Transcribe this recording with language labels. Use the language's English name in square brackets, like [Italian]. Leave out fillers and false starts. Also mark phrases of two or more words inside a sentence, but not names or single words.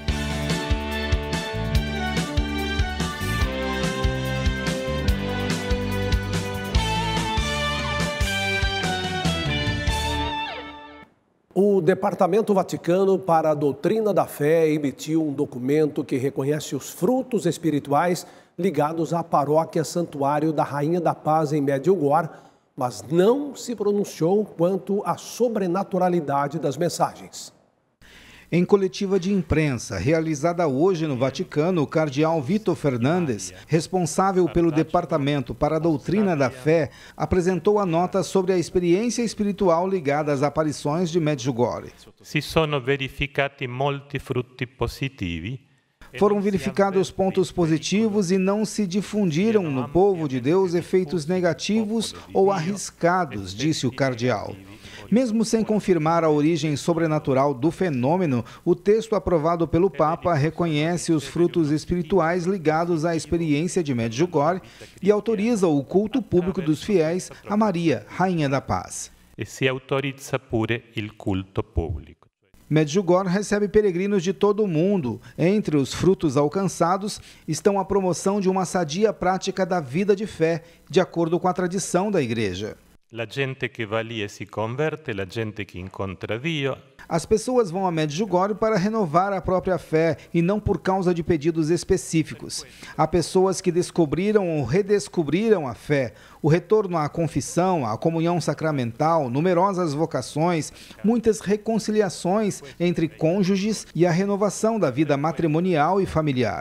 [Portuguese] O Departamento Vaticano para a Doutrina da Fé emitiu um documento que reconhece os frutos espirituais ligados à paróquia Santuário da Rainha da Paz em Medjugorje, mas não se pronunciou quanto à sobrenaturalidade das mensagens. Em coletiva de imprensa realizada hoje no Vaticano, o cardeal Vitor Fernandes, responsável pelo Departamento para a Doutrina da Fé, apresentou a nota sobre a experiência espiritual ligada às aparições de Medjugorje. [Italian] Si sono verificati molti frutti positivi. [Portuguese] Foram verificados pontos positivos e não se difundiram no povo de Deus efeitos negativos ou arriscados, disse o cardeal. Mesmo sem confirmar a origem sobrenatural do fenômeno, o texto aprovado pelo Papa reconhece os frutos espirituais ligados à experiência de Medjugorje e autoriza o culto público dos fiéis a Maria, Rainha da Paz. [Italian] E si autorizza pure il culto pubblico. [Portuguese] Medjugorje recebe peregrinos de todo o mundo. Entre os frutos alcançados estão a promoção de uma sadia prática da vida de fé, de acordo com a tradição da Igreja. [Italian] La gente che va lì e si converte, la gente che incontra Dio. [Portuguese] As pessoas vão a Medjugorje para renovar a própria fé e não por causa de pedidos específicos. Há pessoas que descobriram ou redescobriram a fé, o retorno à confissão, à comunhão sacramental, numerosas vocações, muitas reconciliações entre cônjuges e a renovação da vida matrimonial e familiar.